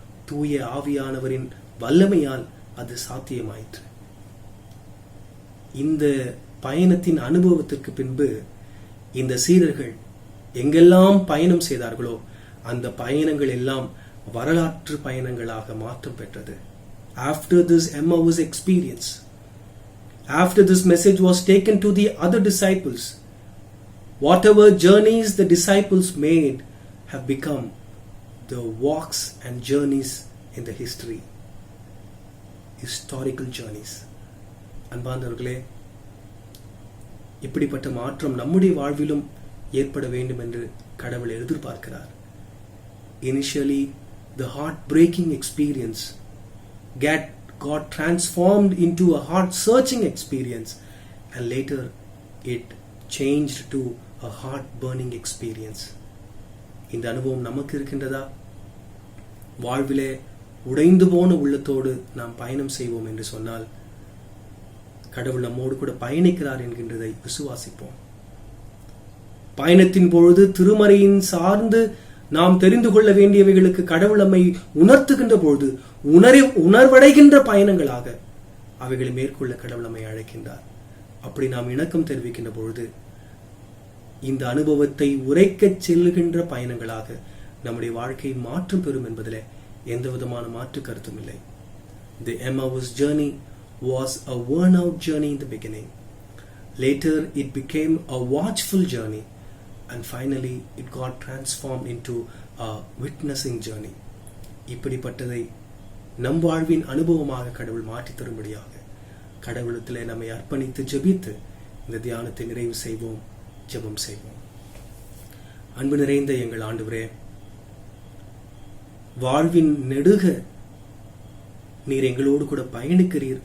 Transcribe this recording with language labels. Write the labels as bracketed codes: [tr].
[ta] தூய ஆவியானவரின் வல்லமையால் அது சாத்தியமாயிற்று. இந்த பயணத்தின் அனுபவத்திற்கு பின்பு இந்த சீடர்கள் எங்கெல்லாம் பயணம் செய்தார்களோ அந்த பயணங்கள் எல்லாம் வரலாற்று பயணங்களாக மாற்றம் பெற்றது. [en] After this Emmaus experience, after this message was taken to the other disciples, whatever journeys the disciples made have become the walks and journeys in the historical journeys. [ta] அன்பார்ந்தவர்களே, இப்படிப்பட்ட மாற்றம் நம்முடைய வாழ்விலும் ஏற்பட வேண்டும் என்று கடவுள் எதிர்பார்க்கிறார். [en] Initially, the heart-breaking experience got transformed into a heart-searching experience, and later it changed to a heart-burning experience. [ta] இந்த அனுபவம் நமக்கு இருக்கின்றதா? வாழ்விலே உடைந்து போன உள்ளத்தோடு நாம் பயணம் செய்வோம் என்று சொன்னால் கடவுள் நம்மோடு கூட பயணிக்கிறார் என்கின்றதை விசுவாசிப்போம். பயணத்தின் பொழுது திருமறையின் சார்ந்து நாம் தெரிந்து கொள்ள வேண்டியவைகளுக்கு கடவுள் நம்மை உணர்த்துகின்ற பொழுது உணர்வடைகின்ற பயணங்களாக அவைகளை மேற்கொள்ள கடவுள் நம்மை அழைக்கின்றார். அப்படி நாம் இணக்கம் தெரிவிக்கின்ற பொழுது இந்த அனுபவத்தை உரைக்கச் செல்லுகின்ற பயணங்களாக நம்முடைய வாழ்க்கை மாற்றம் பெறும் என்பதிலே எந்த விதமான மாற்று கருத்தும் இல்லை. [en] The Emmaus journey was a worn-out journey in the beginning. Later it became a watchful journey, and finally it got transformed into witnessing journey. [ta] இப்படிப்பட்டதை நம் வாழ்வின் அனுபவமாக கடவுள் மாற்றி தரும்படியாக கடவுளத்திலே நம்மை அர்ப்பணித்து ஜெபித்து இந்த தியானத்தை நிறைவு செய்வோம். ஜெபம் செய்வோம். அன்பு நிறைந்த எங்கள் ஆண்டவரே, வாழ்வின் நெடுக நீர் எங்களோடு கூட பயணிக்கிறீர்.